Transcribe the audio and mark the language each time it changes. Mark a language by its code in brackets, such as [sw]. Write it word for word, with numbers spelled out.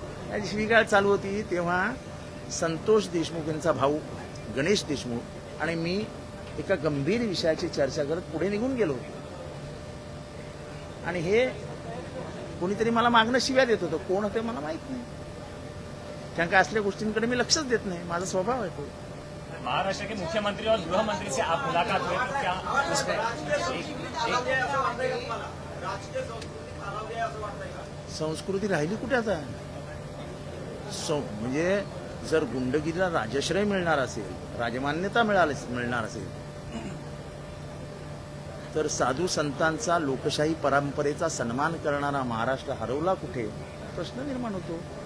[mr] त्याची शिवीगाळ चालू होती तेव्हा संतोष देशमुख यांचा भाऊ गणेश देशमुख आणि मी एका गंभीर विषयाची चर्चा करत पुढे निघून गेलो आणि हे कोणीतरी मला मागणं शिव्या देत होतं. कोण होते मला माहित नाही, कारण का असल्या गोष्टींकडे मी लक्षच देत नाही. माझा स्वभाव आहे तो. [hi] महाराष्ट्र के मुख्यमंत्री और गृह मंत्री से आप मुलाकात हुई तो क्या उस पे [mr] संस्कृती राहिली कुठे आता? सं- म्हणजे जर गुंडगिरीला राजाश्रय मिळणार असेल, राजमान्यता मिळाली मिळणार असेल तर साधू संतांचा, लोकशाही परंपरेचा सन्मान करणारा महाराष्ट्र हरवला कुठे? प्रश्न निर्माण होतो.